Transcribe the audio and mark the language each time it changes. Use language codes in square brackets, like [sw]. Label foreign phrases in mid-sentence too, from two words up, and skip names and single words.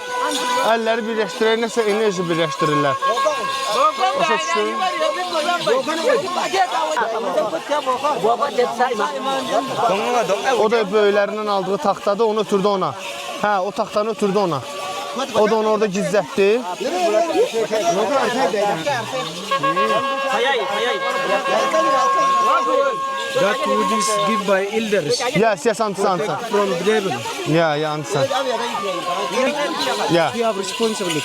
[az] Əlləri birləşdirər, nəsə enerji birləşdirirlər. Başa düşürüm. O da böyüklərindən aldığı taxtadır, onu ötürdü ona. Hə, o taxtanı ötürdü ona. O da onu orada gizlətdi. [en] That wood is given by elders. Yes, understand. From devil. Yeah, understand. Yeah. We have responsibility.